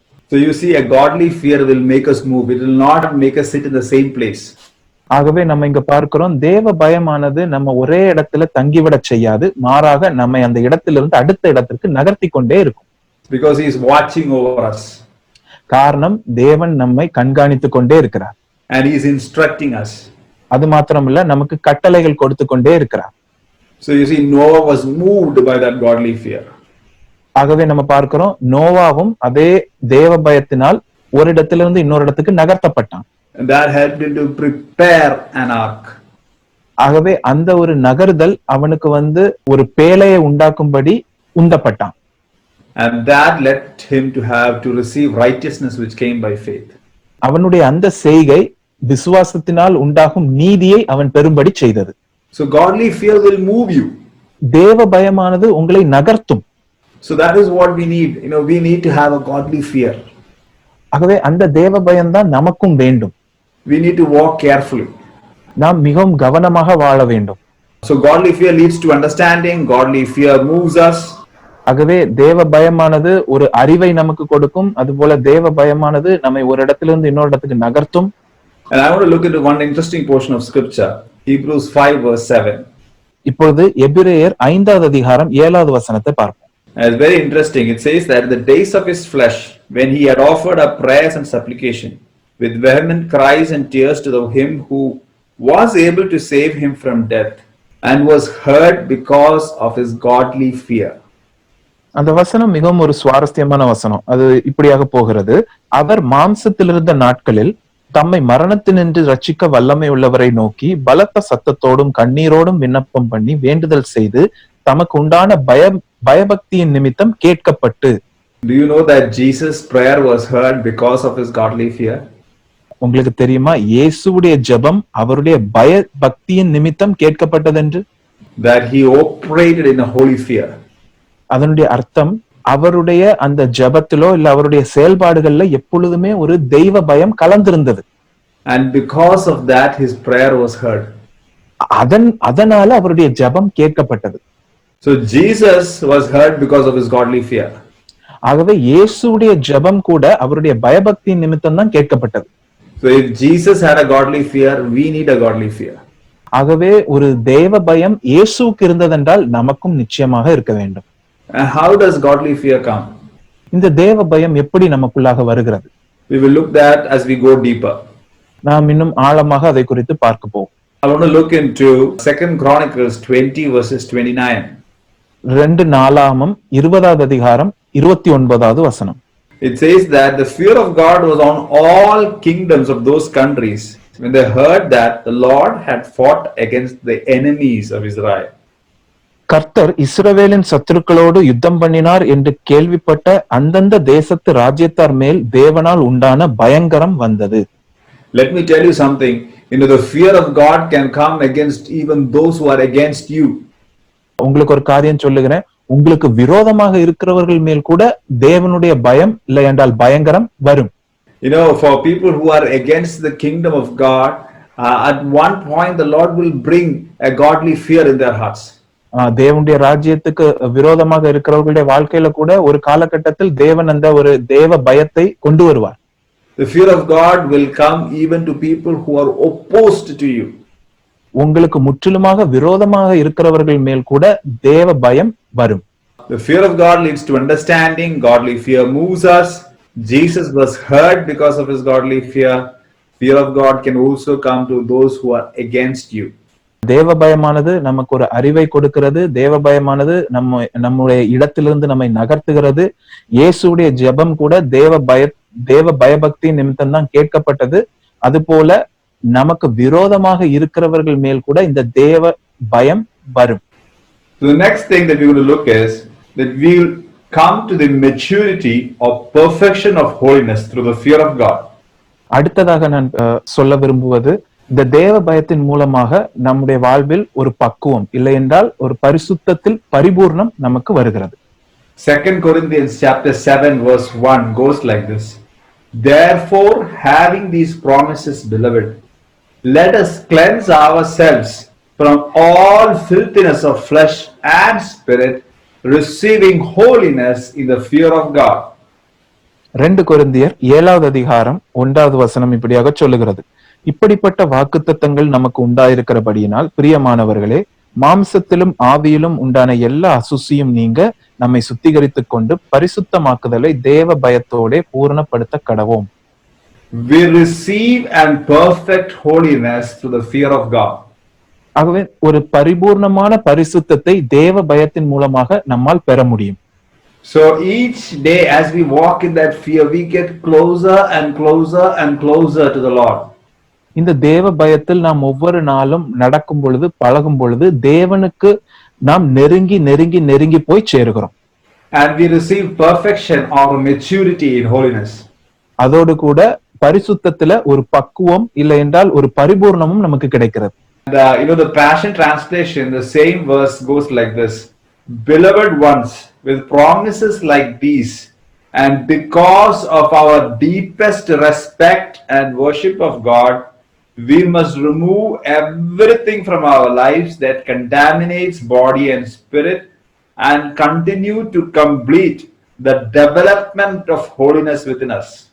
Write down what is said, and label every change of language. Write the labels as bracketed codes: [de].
[en] So you see, a godly fear will make us move. It will not make us sit in the same place. [ta] ஆகவே நம்ம இங்க பார்க்கிறோம், தேவ பயமானது நம்ம ஒரே இடத்துல தங்கிவிட செய்யாது, மாறாக நம்மை அந்த இடத்திலிருந்து அடுத்த இடத்திற்கு நகர்த்தி கொண்டே இருக்கும். [en] Because he is watching over us. [ta] காரணம், தேவன் நம்மை கண்காணித்து கொண்டே இருக்கிறார். [en] And he is instructing us. [ta] அது மாத்திரமல்ல, நமக்கு கட்டளைகள் கொடுத்து கொண்டே இருக்கிறார். [en] So you see, Noah was moved by that godly fear. [ta] ஆகவே நம்ம பார்க்கிறோம், நோவாவும் அதே தேவ பயத்தினால் ஒரு இடத்திலிருந்து இன்னொரு இடத்துக்கு நகர்த்தப்பட்டான். [en] And that helped him to prepare an ark. [ta] ஆகவே அந்த ஒரு நகர்தல் அவனுக்கு ஒரு பேழையை உண்டாக்கும்படி உந்தப்பட்டான். [en] And that led him to have to receive righteousness which came by faith. [ta] அவனுடைய அந்த செய்கை விசுவாசத்தினால் உண்டாகும் நீதியை அவன் பெறும்படி செய்தது. [en] So godly fear will move you. [ta] தேவ பயமானது உங்களை நகர்த்தும். [en] So that is what we need. We need to have a godly fear. [ta] ஆகவே அந்த தேவ பயம்தான் நமக்கும் வேண்டும். [en] We need to walk carefully. [ta] நாம் மிகவும் கவனமாக வாழ வேண்டும். [en] So godly fear leads to understanding. Godly fear moves us. [ta] ஆகவே தேவ பயமானது ஒரு அறிவை நமக்கு கொடுக்கும். அதுபோல தேவ பயமானது நம்மை ஒரு இடத்திலிருந்து இன்னொரு இடத்துக்கு நகர்த்தும். [en] And I want to look into one interesting portion of scripture, Hebrews 5 verse 7. [ta] இப்பொழுது எபிரேயர் 5வது அதிகாரம் 7வது வசனத்தை பார்ப்போம். [en] It's very interesting. It says that in the days of his flesh, when he had offered up prayers and supplication with vehement cries and tears to him who was able to save him from death, and was heard because of his godly fear. [ta] அந்த வசனம் மிகவும் ஒரு சுவாரஸ்யமான வசனம். அது இப்படியாக போகிறது, அவர் மாம்சத்தில் இருந்த நாட்களில் தம்மை மரணத்தினின்று ரட்சிக்க வல்லமை உள்ளவரை நோக்கி பலத்த சத்தத்தோடும் கண்ணீரோடும் விண்ணப்பம் பண்ணி வேண்டுதல் செய்து தமக்கு உண்டான பயபக்தியின் நிமித்தம் கேட்கப்பட்டு. [en] Do you know that Jesus' prayer was heard because of his godly fear? [ta] உங்களுக்கு தெரியுமா, இயேசுவுடைய ஜெபம் அவருடைய பயபக்தியின் நிமித்தம் கேட்கப்பட்டது என்று? [en] That he operated in a holy fear. [ta] அதனுடைய அர்த்தம், அவருடைய அந்த ஜெபத்திலோ இல்ல அவருடைய செயல்பாடுகள்ல எப்பொழுதுமே ஒரு தெய்வ பயம் கலந்திருந்தது. [en] And because of that his prayer was heard. [ta] அதனால அவருடைய ஜெபம் கேட்கப்பட்டது. [en] So Jesus was heard because of his godly fear. [ta] ஆகவே இயேசுவுடைய ஜெபம் கூட அவருடைய பயபக்தியின் நிமித்தம் தான் கேட்கப்பட்டது. [en] So if Jesus had a godly fear, we need a godly fear. [ta] ஆகவே ஒரு தேவ பயம் இயேசுவுக்கு இருந்ததென்றால் நமக்கும் நிச்சயமாக இருக்க வேண்டும். [en] And how does godly fear come? [ta] இந்த தேவ பயம் எப்படி நமக்குள்ளாக வருகிறது? [en] We will look that as we go deeper. [ta] நாம் இன்னும் ஆழமாக அதை குறித்து பார்க்க போவோம். [en] I want to look into 2 Chronicles 20 verses 29. [ta] 2 நாளாகமம் 20வது அதிகாரம் 29வது வசனம். [en] It says that the fear of God was on all kingdoms of those countries when they heard that the Lord had fought against the enemies of Israel. [ta] கர்த்தர் இஸ்ரவேலின் சத்துருக்களோடு யுத்தம் பண்ணினார் என்று கேள்விப்பட்ட அந்தந்த தேசத்து ராஜ்யத்தார் மேல் தேவனால் உண்டான பயங்கரம் வந்தது. [en] Let me tell you something. The fear of God can come against even those who are against you. [ta] உங்களுக்கு ஒரு காரியம் சொல்லுகிறேன், உங்களுக்கு விரோதமாக இருக்கிறவர்கள் மேல் கூட தேவனுடைய பயம் இல்லை என்றால் பயங்கரம் வரும். [en] For people who are against the kingdom of God, at one point the Lord will bring a godly fear in their hearts. [ta] தேவனுடைய ராஜ்யத்துக்கு விரோதமாக இருக்கிறவர்களுடைய வாழ்க்கையில கூட ஒரு காலகட்டத்தில் தேவன் அந்த ஒரு தேவ பயத்தை கொண்டு வருவார். [en] The fear of God will come even to people who are opposed to you. [ta] உங்களுக்கு முற்றிலுமாக விரோதமாக இருக்கிறவர்கள் மேல் கூட தேவ பயம் வரும். [en] The fear of God leads to understanding. Godly fear moves us. Jesus was heard because of his godly fear. Fear of God can also come to those who are against you. [ta] தேவ பயமானது நமக்கு ஒரு அறிவை கொடுக்கிறது. தேவ பயமானது நம்முடைய இடத்திலிருந்து நம்மை நகர்த்துகிறது. இயேசுடைய ஜெபம் கூட தேவ பயபக்தி நிமித்தம் தான் கேட்கப்பட்டது. அதுபோல நமக்கு விரோதமாக இருக்கிறவர்கள் மேல் கூட இந்த தேவ பயம் வரும். [en] So the next thing that we will look is that we will come to the maturity of perfection of holiness through the fear of God. [ta] அடுத்ததாக நான் சொல்ல விரும்புவது, இந்த தேவ பயத்தின் மூலமாக நம்முடைய வாழ்வில் ஒரு பக்குவம், இல்லை என்றால் ஒரு பரிசுத்தத்தில் பரிபூர்ணம் நமக்கு வருகிறது. [en] 2 Corinthians chapter 7 verse 1 goes like this. Therefore, having these promises, beloved, let us cleanse ourselves from all filthiness of flesh and spirit, receiving holiness in the fear of God. [ta] 2 கொரிந்தியர் 7வது அதிகாரம் 1வது வசனம் இப்படியாக சொல்லுகிறது. இப்படிப்பட்ட வாக்குத்தத்தங்கள் நமக்கு உண்டாயிருக்கிறபடியினால் பிரியமானவர்களே, மாம்சத்திலும் ஆவியிலும் உண்டான எல்லா அசுசியும் நீங்க நம்மை சுத்திகரித்துக் கொண்டு பரிசுத்தமாக்குதலை தேவ பயத்தோட பூரணப்படுத்த கடவோம். [en] We receive and perfect holiness through the fear of God. [ta] ஆகவே ஒரு பரிபூர்ணமான பரிசுத்தத்தை தேவ பயத்தின் மூலமாக நம்மால் பெற முடியும். [en] So each day as we walk in that fear, we get closer and closer and closer to the Lord. [ta] இந்த தேவ பயத்தில் நாம் ஒவ்வொரு நாளும் நடக்கும் பொழுது, பழகும் பொழுது தேவனுக்கு நாம் நெருங்கி நெருங்கி நெருங்கி போய் சேருகிறோம். [en] And we receive perfection or maturity in holiness. [ta] அதோடு கூட பரிசுத்தத்துல ஒரு பக்குவம், இல்லை என்றால் ஒரு பரிபூர்ணமும் நமக்கு கிடைக்கிறது. [en] And the Passion Translation, the same verse goes like this. Beloved ones, with promises like these, and because of our deepest respect and worship of God, we must remove everything from our lives that contaminates body and spirit and continue to complete the development of holiness within us.